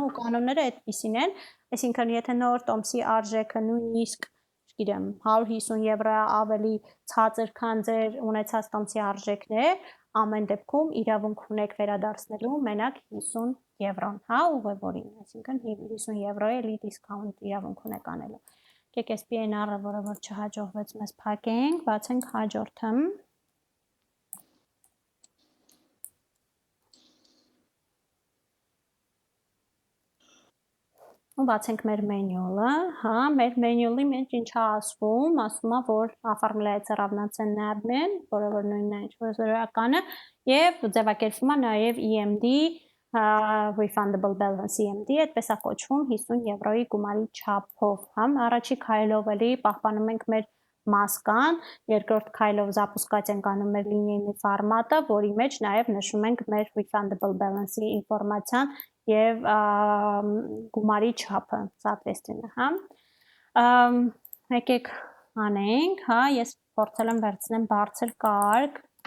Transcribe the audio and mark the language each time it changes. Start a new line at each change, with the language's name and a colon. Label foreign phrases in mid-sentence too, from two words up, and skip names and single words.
Armenian: կանոնները այդպիսին են, այսինքն եթե նոր տոմսի արժեքը նույնիսկ, չգիտեմ, 150 եվրո ավելի ցածր, քան ձեր ունեցած տոմսի արժեքն է, ամեն դեպքում իրավունք ունեք վերադարձնելու մենակ 50 եվրոն, հա, ուղևորին, այսինքն 50 եվրո էլի դիսկաունտ իրավունք ունեք անելու։ Եկեք այս PNR-ը, որը որ չհաջողվեց մեզ փակենք, բացենք հաջորդը։ ու բացենք մեր manual-ը, հա, մեր manual-ի մեջ ինչ է ասվում, ասում է, որ
Russian: оформляется равноценный обмен,
Armenian: որը որ նույնն է, ինչ որ զրոյականը, եւ ձևակերպվում է նաեւ EMD,
English: refundable balance EMD,
Armenian: այդպես է կոչվում 50 եվրոյի գումարի չափով, հա, առաջի քայլով էլի պահպանում ենք մեր մաս կան, երկրորդ քայլով զապուսկած ենք անում մեր լինիայնի ֆորմատը, որի մեջ նաև նշում ենք մեր
English: refundable balance-
Armenian: ի ինֆորմացիան եւ գումարի չափը, соответственно, հա։ Եկեք անենք, հա, ես փորձել եմ վերցնեմ բարձր կարգ,